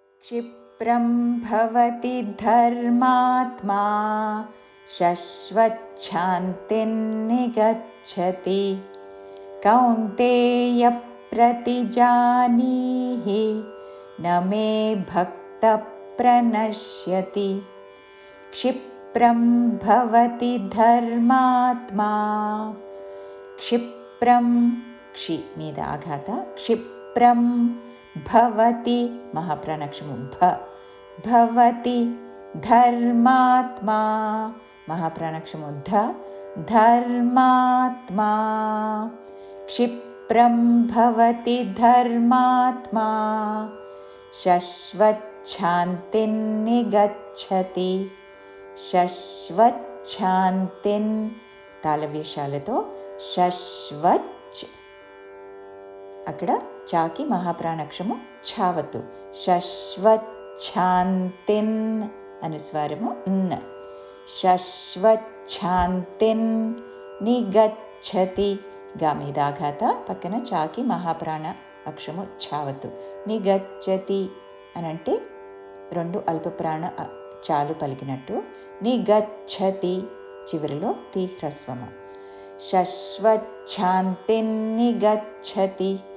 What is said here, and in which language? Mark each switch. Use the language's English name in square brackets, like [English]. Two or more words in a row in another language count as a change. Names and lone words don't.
[Sanskrit] क्षिप्रं भवति धर्मात्मा शश्वच्छान्तिं निगच्छति कौन्तेय प्रतिजानीहि न मे भक्तः प्रणश्यति। क्षिप्रं भवति धर्मात्मा क्षिप्रं क्षि [Telugu] మీద ఆఘాత [Sanskrit] क्षिप्रं भवति महाप्राणाक्षरము भ भवति धर्मात्मा महाप्राणाक्षरము ध धर्मात्मा क्षिप्रं भवति धर्मात्मा शश्वच्छान्तिं निगच्छति शश्वच्छान्तिं [Telugu] తాళవ్యశాలతో శశ్వచ్ అక్కడ చాకి మహాప్రాణాక్షరము ఛావత్తు శశ్వచ్ఛాంతిన్ అనుస్వారము న్ [Sanskrit] శశ్వచ్ఛాంతిన్ నిగచ్చతి [Telugu] గా మీద ఆఘాత పక్కన చాకి మహాప్రాణ అక్షరము ఛావత్తు నిగచ్చతి అని అంటే రెండు అల్పప్రాణ చాలు పలికినట్టు నిగచ్చతి చివరిలో తి హ్రస్వము [Sanskrit] శశ్వచ్ఛాంతిం నిగచ్చతి